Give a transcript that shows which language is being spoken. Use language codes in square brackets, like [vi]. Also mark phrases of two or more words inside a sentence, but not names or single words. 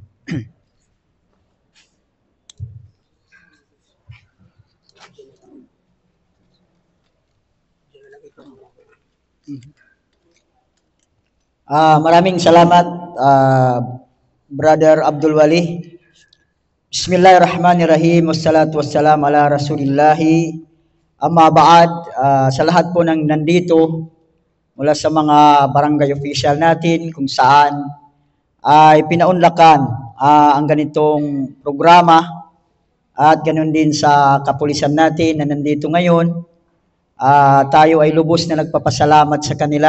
[tl] Maraming salamat, Brother Abdul Wali. [ar] بسم الله الرحمن الرحيم والصلاة والسلام على رسول الله. أما بعد, [tl] sa lahat po ng nandito, mula sa mga barangay official natin, kung saan ay pinaunlakan ang ganitong programa at ganun din sa kapulisan natin na nandito ngayon. Tayo ay lubos na nagpapasalamat sa kanila.